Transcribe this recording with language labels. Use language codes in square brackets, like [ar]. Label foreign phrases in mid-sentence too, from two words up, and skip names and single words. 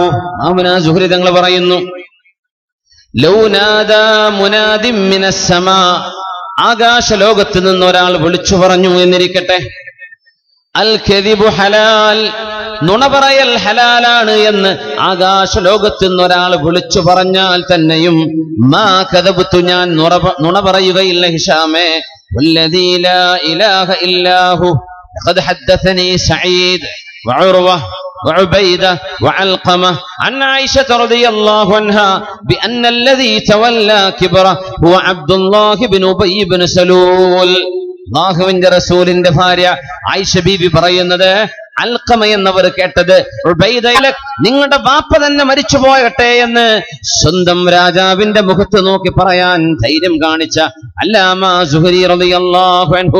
[ml] മാമുനാ സുഹരി തങ്ങൾ പറയുന്നു, [ar] لو نادى مناد من السماء, [ml] ആകാശ ലോകത്ത് നിന്ന് ഒരാൾ വിളിച്ചു പറഞ്ഞു എന്നിരിക്കട്ടെ, [ar] الكذب حلال, [ml] നുണ പറയൽ ഹലാലാണ് എന്ന് ആകാശ ലോകത്ത് നിന്ന് ഒരാൾ വിളിച്ചു പറഞ്ഞാൽ തന്നെയും [ar] ما كذبت, [ml] ഞാൻ നുണ പറയുകയില്ല ഹിശാമേ. [ar] والذي لا إله إلا هو لقد حدثني سعيد وعروة وعبيدة وعلقمة عن عائشة رضي الله عنها بأن الذي تولى كبره هو عبد الله بن أبي بن سلول. [ml] അല്ലാഹുവിന്റെ റസൂലിന്റെ ഭാര്യ ആയിഷ ബീബി പറയുന്നത്, അൽഖമ എന്നവർ കേട്ടത് ഉബൈദ, നിങ്ങളുടെ ബാപ്പ തന്നെ മരിച്ചു പോകട്ടെ എന്ന് സ്വന്തം രാജാവിന്റെ മുഖത്ത് നോക്കി പറയാൻ ധൈര്യം കാണിച്ച അല്ലാമ സുഹരി [ar] رضي الله عنه.